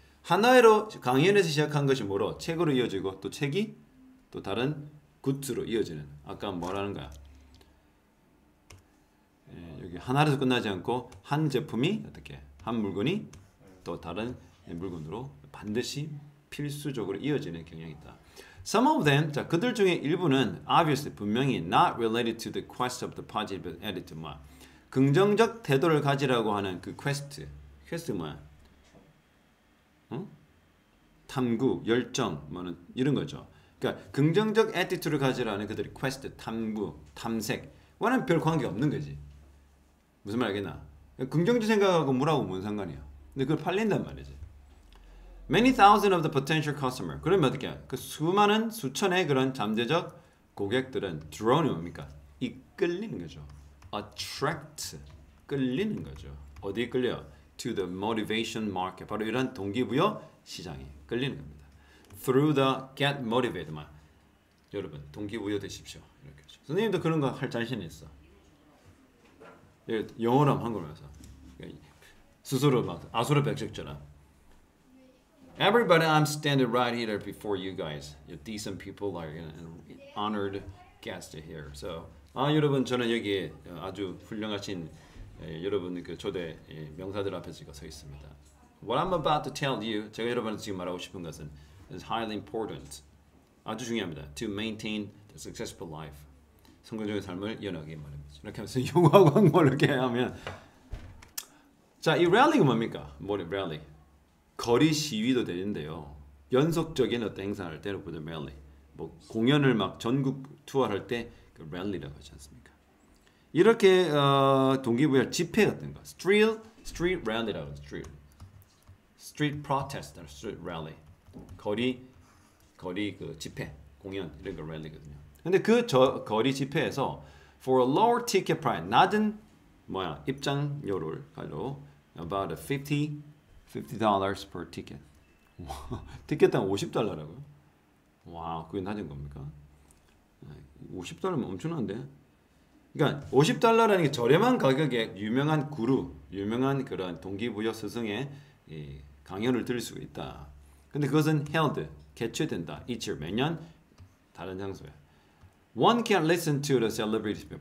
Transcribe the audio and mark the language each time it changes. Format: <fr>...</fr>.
<ko>하나로 강연에서 시작한 것이 뭐로? 책으로 이어지고 또 책이 또 다른 굿즈로 이어지는. 아까 뭐라는 거야? 여기 하나에서 끝나지 않고 한 제품이 어떻게 한 물건이 또 다른 물건으로 반드시 필수적으로 이어지는 경향이 있다.</ko> <en>Some of them,</en> <ko>자 그들 중에 일부는</ko> <en>obviously</en> <ko>분명히</ko> <en>not related to the quest of the positive attitude.</en> <ko>뭐야? 긍정적 태도를 가지라고 하는 그 quest 뭐야? 탐구, 열정, 뭐는 이런 거죠. 그러니까 긍정적 애티튜드를 가지라는 그들의 퀘스트, 탐구, 탐색, 와는 별 관계가 없는 거지. 무슨 말 알겠나? 긍정적 생각하고 물하고 뭔 상관이야. 근데 그걸 팔린단 말이지.</ko> <en>Many thousand of the potential customer.</en> <ko>그러면 어떻게 해? 그 수많은 수천의 그런 잠재적 고객들은 draw는 뭡니까? 이끌리는 거죠. Attract, 끌리는 거죠. 어디에 끌려?</ko> <en>To the motivation market.</en> <ko>바로 이런 동기부여 시장에 끌리는 겁니다.</ko> <en>Through the get motivated.</en> <ko>여러분 동기부여 되십시오. 이렇게 하죠. 선생님도 그런 거 할 자신이 있어. 영어로 하면 한국어로 해서 스스로 막 아수라백색처럼</ko> <en>Everybody, I'm standing right here before you guys. You decent people are an honored guest here. So,</en> <ko>여러분 저는 여기 아주 훌륭하신 여러분 그 초대 명사들 앞에 지금 서 있습니다.</ko> <en>What I'm about to tell you,</en> <ko>제가 여러분한테 지금 말하고 싶은 것은</ko> <en>is highly important.</en> <ko>아주 중요합니다.</ko> <en>To maintain the successful life.</en> <ko>성공적인 삶을 이어나가기 말입니다. 이렇게 하면서 영어하고 한국어를 이렇게 하면 자, 이 랠리가 뭡니까? 뭐래 랠리? 거리 시위도 되는데요. 연속적인 어떤 행사를 할 때는 보면 랠리. 뭐 공연을 막 전국 투어할 때 그 랠리라고 하지 않습니까? 이렇게 동기부여 집회 같은 거.</ko> <en>street rally</en> <ko>라고 하죠.</ko> <en>street protest, street rally.</en> <ko>거리 그 집회, 공연 이런 거 랠리거든요. 근데 그 거리 집회에서</ko> <en>for a lower ticket price,</en> <ko>낮은 입장료를 가지고</ko> <en>about $50 per ticket.</en> <ko>티켓당 $50라고요? 와, 그게 낮은 겁니까? $50면 엄청난데? 그러니까 $50라는 게 저렴한 가격에 유명한 구루, 유명한 그런 동기부여 스승의 강연을 들을 수가 있다. 근데 그것은 held, 개최된다.</ko> <en>each year,</en> <ko>매년 다른 장소에.</ko> <en>One can listen to the celebrity speech.</en>